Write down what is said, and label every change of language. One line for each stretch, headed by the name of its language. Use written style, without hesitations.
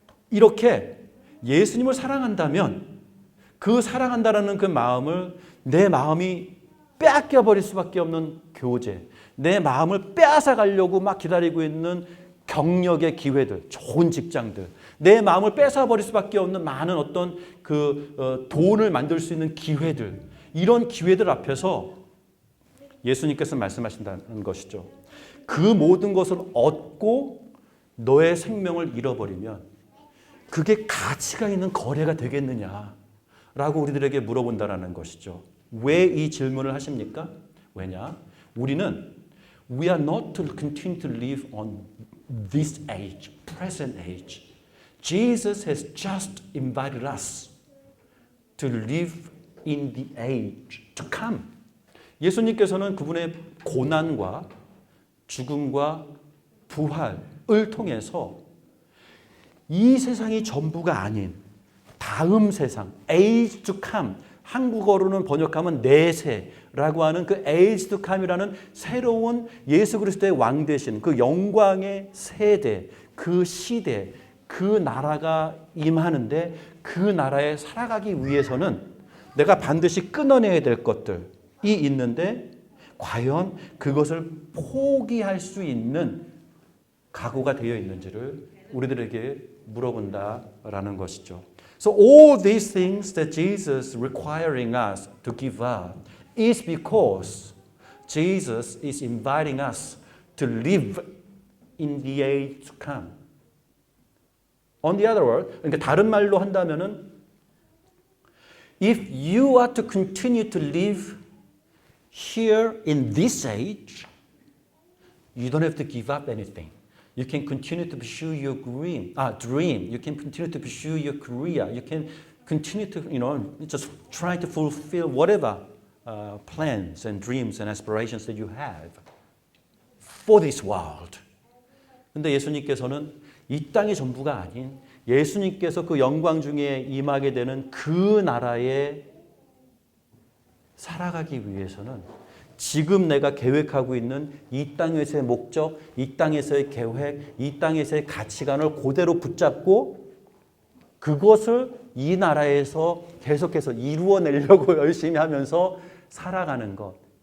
Korean: 이렇게 예수님을 사랑한다면 그 사랑한다라는 그 마음을 내 마음이 빼앗겨버릴 수밖에 없는 교제, 내 마음을 빼앗아 가려고 막 기다리고 있는 경력의 기회들, 좋은 직장들, 내 마음을 뺏어버릴 수밖에 없는 많은 어떤 돈을 만들 수 있는 기회들, 이런 기회들 앞에서 예수님께서 말씀하신다는 것이죠. 그 모든 것을 얻고 너의 생명을 잃어버리면 그게 가치가 있는 거래가 되겠느냐라고 우리들에게 물어본다는 것이죠. 왜 이 질문을 하십니까? 왜냐? 우리는
English: We are not to continue to live on this age, present age. Jesus has just invited us to live in the age to come.
Korean: 예수님께서는 그분의 고난과 죽음과 부활을 통해서 이 세상이 전부가 아닌 다음 세상,
English: age to come,
Korean: 한국어로는 번역하면 내세라고 하는 그 age to come이라는 새로운 예수 그리스도의 왕 되신 그 영광의 세대, 그 시대, 그 나라가 임하는데 그 나라에 살아가기 위해서는 내가 반드시 끊어내야 될 것들이 있는데 과연 그것을 포기할 수 있는 각오가 되어 있는지를 우리들에게 물어본다라는 것이죠.
English: So all these things that Jesus is requiring us to give up is because Jesus is inviting us to live in the age to come. On the other word,
Korean: 그러니까 다른 말로 한다면은
English: if you are to continue to live here in this age, you don't have to give up anything. You can continue to pursue your dream. You can continue to pursue your career. You can continue to, just try to fulfill whatever plans and dreams and aspirations that you have for this world.
Korean: 근데 예수님께서는 이 땅의 전부가 아닌 예수님께서 그 영광 중에 임하게 되는 그 나라에 살아가기 위해서는 지금 내가 계획하고 있는 이 땅에서의 목적, 이 땅에서의 계획, 이 땅에서의 가치관을 그대로 붙잡고 그것을 이 나라에서 계속해서 이루어내려고 열심히 하면서 살아가는 것.